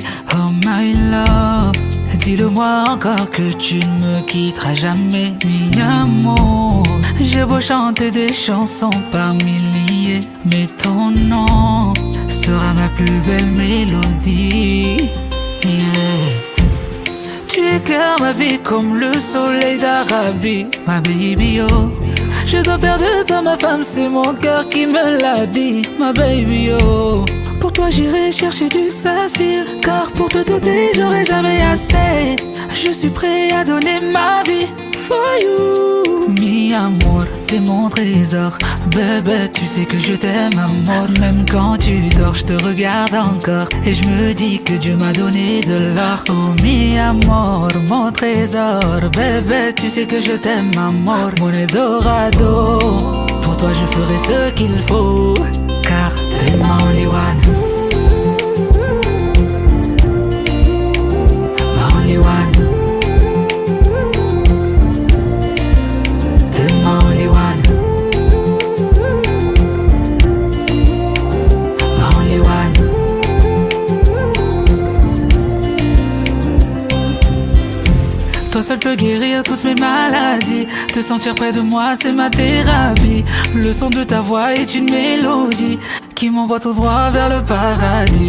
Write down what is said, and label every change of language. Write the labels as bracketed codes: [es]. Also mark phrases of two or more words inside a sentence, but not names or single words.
[en] Oh my love, [fr] dis-le-moi encore que tu ne me quitteras jamais. Mi amour, j'ai beau chanter des chansons par milliers, mais ton nom sera ma plus belle mélodie. [en] Yeah. [fr] Tu éclaires ma vie comme le soleil d'Arabie, ma baby oh. Je dois faire de toi ma femme, c'est mon cœur qui me l'a dit, ma baby oh. Pour toi j'irai chercher du saphir, car pour te doter j'aurai jamais assez. Je suis prêt à donner ma vie [en] for you. [fr] Mi amour, t'es mon trésor, bébé tu sais que je t'aime amour. Même quand tu dors je te regarde encore et je me dis que Dieu m'a donné de l'or. Oh mi amour, mon trésor, bébé tu sais que je t'aime amour. Mon Eldorado, pour toi je ferai ce qu'il faut, car t'es ma [en] only one. [fr] Ma [en] only one. [fr] T'es ma [en] only one. [fr] Ma [en] only one. [fr] Toi seul peux guérir toutes mes maladies. Te sentir près de moi c'est ma thérapie. Le son de ta voix est une mélodie qui m'envoie tout droit vers le paradis.